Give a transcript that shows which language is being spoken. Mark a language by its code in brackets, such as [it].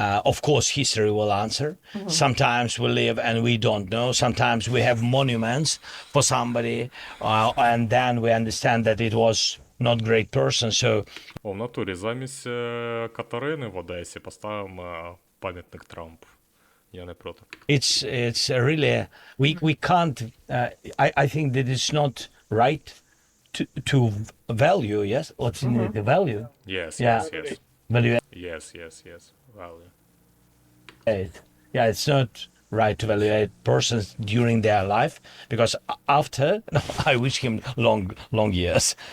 [en] Of course, history will answer. Sometimes we live and we don't know. Sometimes we have monuments for somebody, and then we understand that it was not great person. So [uk] О, в натурі, замість Катерини в Одесі поставимо пам'ятник Трампу. Я не проти. [en] it's really we can't. I think that it's not right to value. Yes, what's in the value? Yes, Yeah. yes. Value. Yes. Value. Yeah, it's not right to evaluate persons during their life because after, no, I wish him long years.